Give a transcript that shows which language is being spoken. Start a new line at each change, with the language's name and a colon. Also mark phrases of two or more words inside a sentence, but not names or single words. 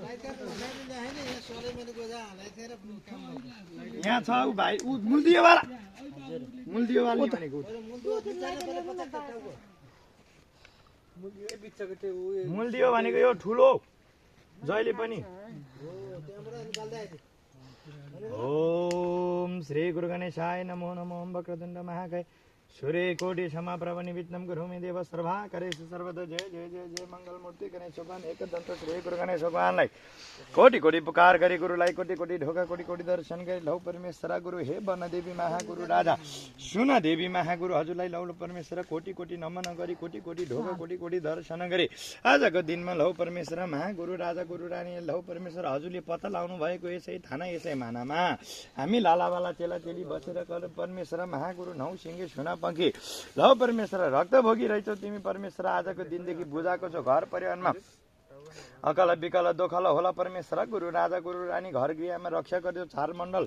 Nepali: यहाँ छ ऊ भाइ ऊ मूलदियोवाला भनेको मूलदियो भनेको यो ठुलो जहिले पनि
Sanskrit: ओम श्री गुरु गणेशाय नमो नमो वक्रतुण्ड महाकाय सूर्य कोटि क्षमा प्रभ निविघ्नं कुरु मे देव सर्वा करेषु सर्वदा
Nepali: जय जय जय जय मंगल मूर्ति गणेश भगवान एकदन्त श्री गुरु गणेश भगवानलाई कोटि कोटि पुकार गरी गुरुलाई कोटि कोटि ढोका कोटि कोटि दर्शन गरी लौ परमेश्वर गुरु हे वन देवी महागुरु राजा सुन देवी महागुरु हजुरलाई लौ परमेश्वर कोटि कोटि नमन गरी कोटि कोटि ढोका कोटि कोटि दर्शन गरी आजको दिनमा लौ परमेश्वर महागुरु राजा गुरु रानी लौ परमेश्वर हजुरले पत्ता लाउनु भएको यसै थाना यसै मानामा हामी लालावाला चेला चेली बसेर परमेश्वर महागुरु नौ सिंगे सुना पंखी लौ परमेश्वर रक्त भोगिरहेछौ तिमी परमेश्वर आजको दिनदेखि बुझाएको छौ घर परिवारमा अकल विकल दोखल होला परमेश्वर गुरु राजा गुरु रानी घर गृहमा रक्षा गर्छौ चार मण्डल